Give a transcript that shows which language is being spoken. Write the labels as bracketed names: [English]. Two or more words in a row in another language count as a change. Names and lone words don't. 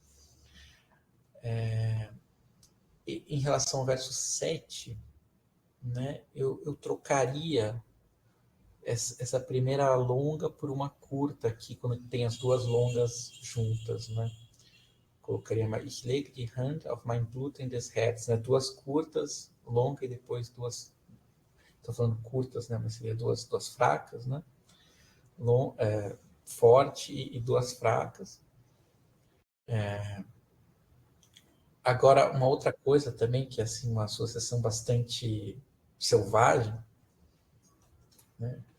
[Portuguese] Em relação ao verso 7, né, eu trocaria essa primeira longa por uma curta aqui, quando tem as duas longas juntas, né? [German] Colocaria Ich lege die Hand auf mein blutendes Herz, [Portuguese] né? Duas curtas, longa e depois duas. Estou falando curtas, né? Mas seria duas fracas, né? Forte e duas fracas. Agora, uma outra coisa também, que é assim, uma associação bastante selvagem, né?